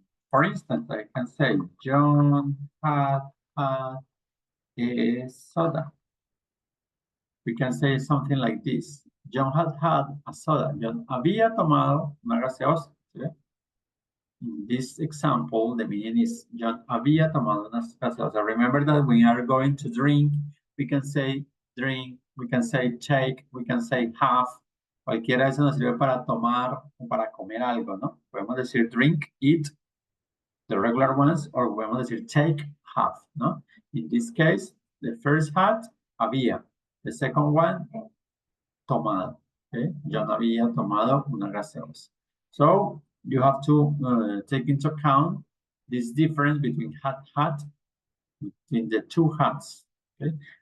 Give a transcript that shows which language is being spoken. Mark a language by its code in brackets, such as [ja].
[en] For instance, I can say, John had a soda. We can say something like this. John had a soda. [es] John había tomado una gaseosa. [en] ¿Sí? In this example, the meaning is John [es] había tomado una gaseosa. [en] Remember that when we are going to drink, we can say drink, we can say take, we can say have. [es] Cualquiera de eso nos sirve para tomar o para comer algo, ¿no? Podemos decir [en] drink, eat, the regular ones, or [es] podemos decir [en] take, have, ¿no? In this case, the first had, había. The second one, tomado. Okay? [es] Yo no había tomado una gaseosa. [en] So, you have to take into account this difference between had, between the two hats. Okay?